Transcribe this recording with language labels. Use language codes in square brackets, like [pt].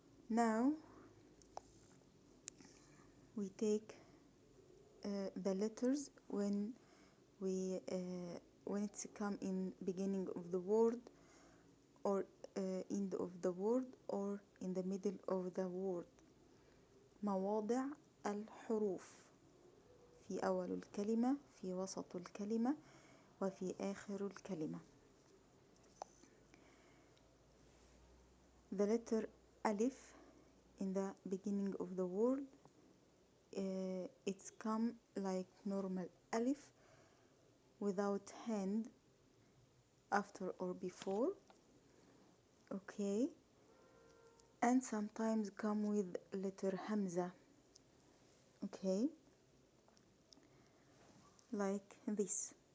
[en] Now we take the letters when it's come in beginning of the word or end of the word or in the middle of the word. [ar] مواضع الحروف في أول الكلمة، في وسط الكلمة، وفي آخر الكلمة. [en] The letter ألف in the beginning of the word, it's come like normal ألف without hand after or before, okay, and sometimes come with letter همزة, okay, like this.